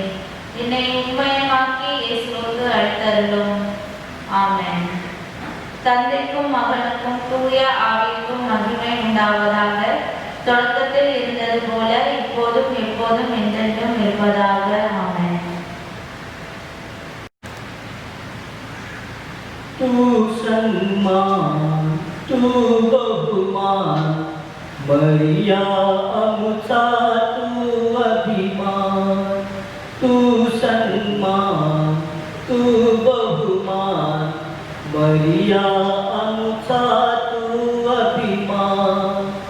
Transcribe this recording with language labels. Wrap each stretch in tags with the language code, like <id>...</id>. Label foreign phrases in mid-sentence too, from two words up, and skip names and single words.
<ta>என்னை உண்மையமாக்கி இயேசுவுக்கு அழைத்தருளும். ஆமென். தந்தைக்கும் மகனுக்கும் தூய ஆவிக்கும் மகிமை உண்டாவதாக. தொடக்கத்தில் இருந்தது போல இப்போதும் எப்போதும் என்றென்றும் இருப்பதாக. ஆமென்.</ta> <mr>तू सन्मान तू बहुमान मरिया अमुचा तू अभिमान. तू सन्मान तू बहुमान मरिया अमुचा तू अभिमान.</mr>